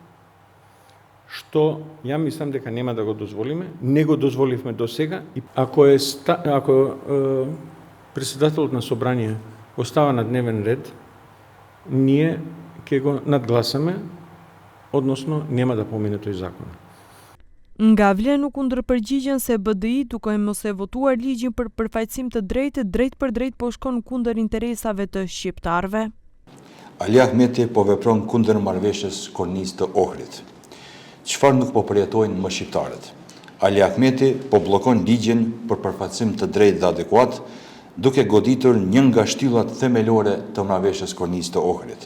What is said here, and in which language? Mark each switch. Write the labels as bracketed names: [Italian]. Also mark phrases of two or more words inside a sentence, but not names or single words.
[Macedonian] Што ја мислам дека нема да го дозволиме, не го дозволивме до сега и ако председателот на собрание остава на дневен ред, ние ќе го надгласаме, односно нема да помине тој закон. [Albanian] Nga vlen u kundërpërgjigjen se BDI duke mos e votuar ligjin për përfaqësim të drejtë, drejt për drejt po shkon kundër interesave të shqiptarëve. Ali Ahmeti po vepron kundër marrëveshjes kornisë të Ohrit. Çfarë nuk po përjetojnë më shqiptarët? Ali Ahmeti po bllokon ligjin për përfaqësim të drejtë dhe adekuat, duke goditur një nga shtyllat themelore të marrëveshjes kornisë të Ohrit.